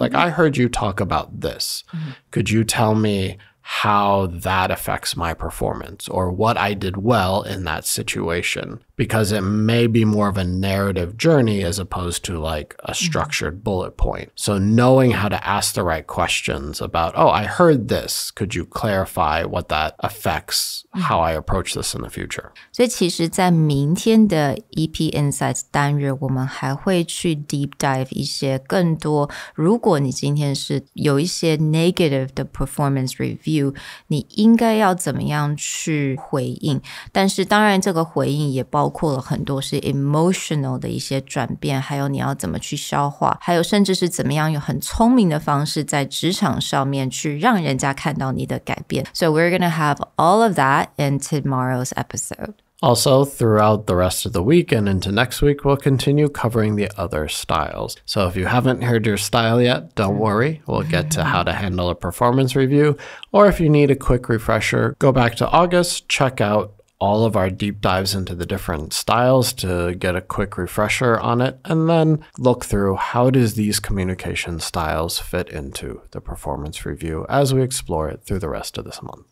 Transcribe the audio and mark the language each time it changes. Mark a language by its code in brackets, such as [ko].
[en] Like, I heard you talk about this. Could you tell me how that affects my performance or what I did well in that situation? Because it may be more of a narrative journey as opposed to like a structured bullet point. So knowing how to ask the right questions about, oh, I heard this. Could you clarify what that affects how I approach this in the future? [zh] 所以其实在明天的 EP Insights 单元，我们还会去 deep dive 一些更多，如果你今天是有一些 negative 的 performance review， 你应该要怎么样去回应。但是当然这个回应也包括了很多是 emotional 的一些转变，还有你要怎么去消化，还有甚至是怎么样有很聪明的方式在职场上面去让人家看到你的改变。 [en] So we're going to have all of that in tomorrow's episode. Also, throughout the rest of the week and into next week, we'll continue covering the other styles. So if you haven't heard your style yet, don't worry. We'll get to how to handle a performance review. Or if you need a quick refresher, go back to August, check out all of our deep dives into the different styles to get a quick refresher on it, and then look through how does these communication styles fit into the performance review as we explore it through the rest of this month.